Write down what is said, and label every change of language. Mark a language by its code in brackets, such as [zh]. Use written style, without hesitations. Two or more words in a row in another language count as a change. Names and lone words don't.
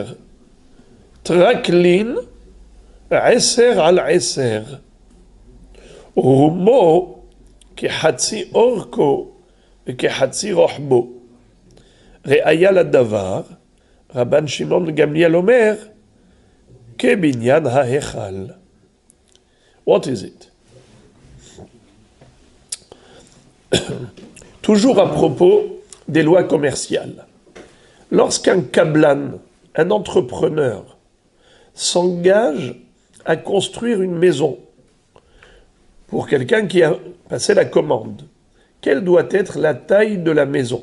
[he] טרקלין, 10 על 10. רומו כחצי אורכו וכחצי רוחבו. ראיה לדבר, רבן שמעון גמליאל אומר, כבניין ההיכל. [en] What is it? [fr] Toujours à propos des lois commerciales. Lorsqu'un kablan, un entrepreneur, s'engage à construire une maison pour quelqu'un qui a passé la commande, quelle doit être la taille de la maison?